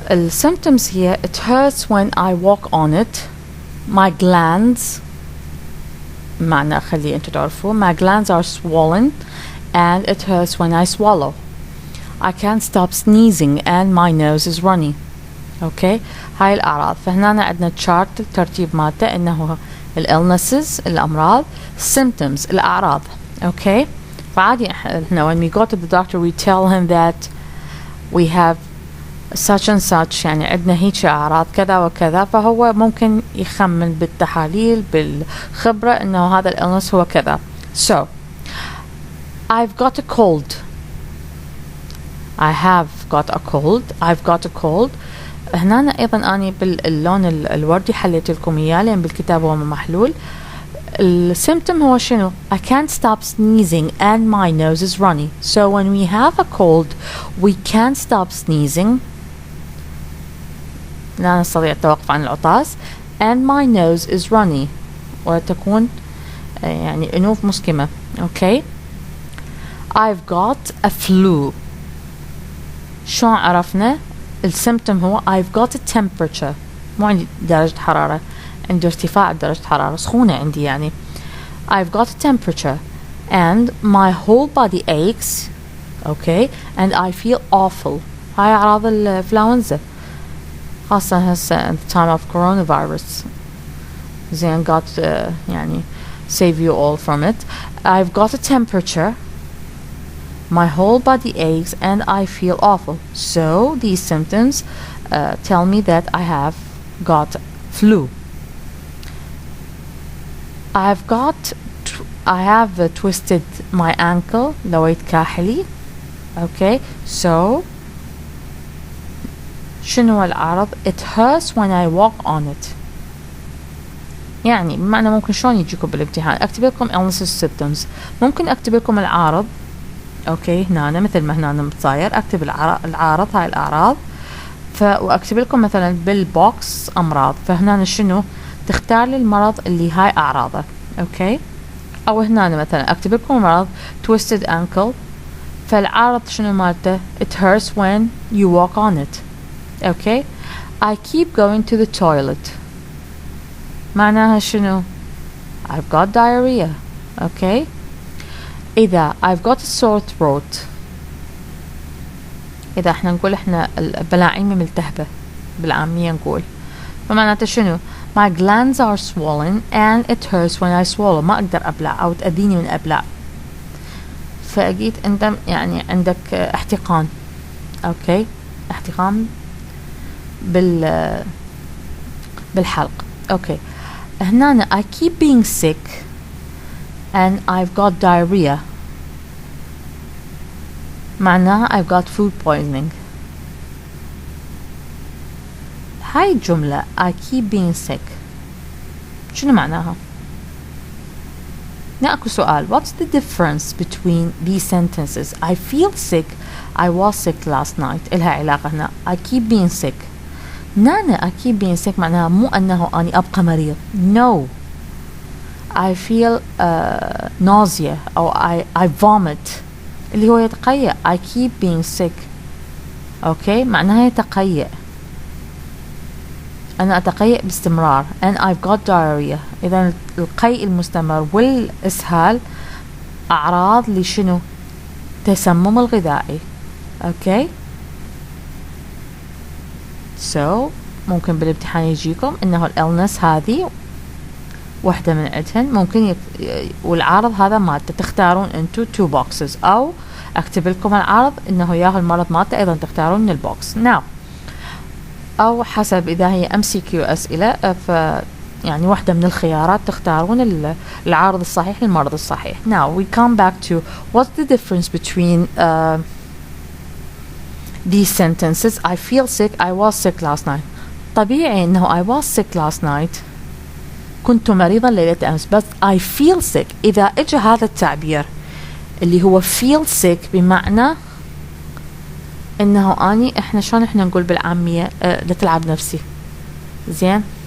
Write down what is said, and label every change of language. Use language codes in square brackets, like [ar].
[en] Symptoms here, it hurts when I walk on it. My glands, [ar] معنى خلي انتو تعرفوا, [en] my glands are swollen and it hurts when I swallow. I can't stop sneezing and my nose is runny. [ar] Okay, هاي الأعراض. فهنا عندنا chart الترتيب مالته إنه illnesses الأمراض, symptoms الأعراض. Okay, فعادي إحنا [en] when we go to the doctor we tell him that we have such and such, [ar] يعني عندنا هيك أعراض كذا وكذا, فهو ممكن يخمن بالتحاليل بالخبرة إنه هذا الإلنس هو كذا. [en] So I've got a cold. I have got a cold. I've got a cold. [ar] هنا أيضا أنا باللون الوردي حليت لكم إياه لأن بالكتاب هو محلول. السيمتوم هو شنو؟ [en] I can't stop sneezing and my nose is runny. So when we have a cold we can't stop sneezing, [ar] لا نستطيع التوقف عن العطاس, [en] and my nose is runny, [ar] وتكون يعني أنوف مسكمة. [en] Okay, I've got a flu. [ar] شلون عرفنا؟ السيمتوم هو [en] I've got a temperature, [ar] مو عندي درجة حرارة, عندي ارتفاع درجة حرارة, سخونة عندي يعني. [en] I've got a temperature and my whole body aches. Okay, and I feel awful. [ar] هاي أعراض الإنفلونزا خاصة هسه [en] at the time of coronavirus. زين got يعني save you all from it. I've got a temperature, my whole body aches and I feel awful. So these symptoms tell me that I have got flu. I have twisted my ankle, [ar] لويت كاحلي. [en] Okay, so [ar] شنو العرض؟ [en] It hurts when I walk on it. [ar] يعني بمعنى ممكن شلون يجيكم بالامتحان اكتب لكم illnesses symptoms, ممكن اكتب لكم العارض. اوكي هنا مثل ما هنا متصاير اكتب العارض هاي الاعراض, واكتب لكم مثلا بالبوكس امراض, فهنا شنو تختار لي المرض اللي هاي اعراضه. اوكي, او هنا مثلا اكتب لكم مرض twisted ankle, فالعارض شنو مالته؟ [en] it hurts when you walk on it. Okay, I keep going to the toilet, [ar] معناها شنو؟ [en] I've got diarrhea. Okay, إذا I've got a sore throat, [ar] إذا احنا نقول احنا البلاعيمي ملتهبة بالعامية نقول, فمعناته شنو؟ [en] My glands are swollen and it hurts when I swallow. [ar] ما أقدر أبلع أو تأذيني من أبلع, فأجيت أنت يعني عندك احتقان. أوكي, احتقان بالحلق. [en] Okay, هنا I keep being sick and I've got diarrhea, معناها I've got food poisoning. [ar] هاي الجملة [en] I keep being sick [ar] شنو معناها؟ نأكو سؤال, [en] what's the difference between these sentences? I feel sick, I was sick last night. [ar] إلها علاقة هنا. [en] I keep being sick. [ar] نانا [en] I keep being sick [ar] معناها مو أنه أني أبقى مريض. [en] No, I feel nausea أو I vomit [ar] اللي هو يتقيأ. [en] I keep being sick. [ar] أوكي, معناها يتقيأ, أنا أتقيأ باستمرار. [en] and I've got diarrhea. [ar] إذا القيء المستمر والإسهال أعراض لشنو؟ تسمم الغذائي. أوكي, so ممكن بالامتحان يجيكم إنه الإلنس هذه واحدة من عدهن, ممكن والعارض هذا مالته تختارون انتو 2 boxes, أو أكتب لكم العارض إنه ياهو المرض مالته أيضا تختارون من البوكس. now أو حسب إذا هي MCQ أسئلة, يعني واحدة من الخيارات تختارون العارض الصحيح للمرض الصحيح. [en] now we come back to what's the difference between these sentences. I feel sick, I was sick last night. [ar] طبيعي إنه [en] I was sick last night, [ar] كنت مريضا ليلة أمس, بس [en] I feel sick [ar] إذا إجا هذا التعبير اللي هو feel sick بمعنى إنه أني إحنا شلون إحنا نقول بالعامية لتلعب نفسي. زين,